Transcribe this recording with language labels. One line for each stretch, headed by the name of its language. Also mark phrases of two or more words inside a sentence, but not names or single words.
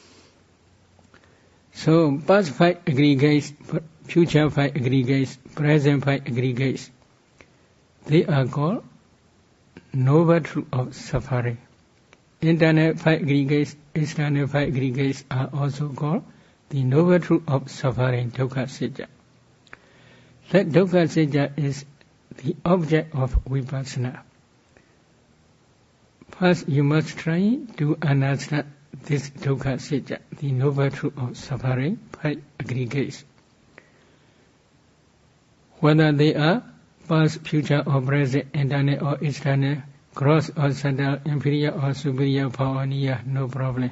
English: So past 5 aggregates, future 5 aggregates, present 5 aggregates, they are called noble truth of suffering. Internal 5 aggregates, external 5 aggregates are also called the noble truth of suffering,
Pali: dukkha sitya.
English: That
Pali: dukkha sitya
English: is the object of vipassana. First, you must try to understand this
Pali: dukkha sitya,
English: the noble truth of suffering, 5 aggregates. Whether they are past, future or present, internal or external, gross or subtle, inferior or superior, power or near, no problem.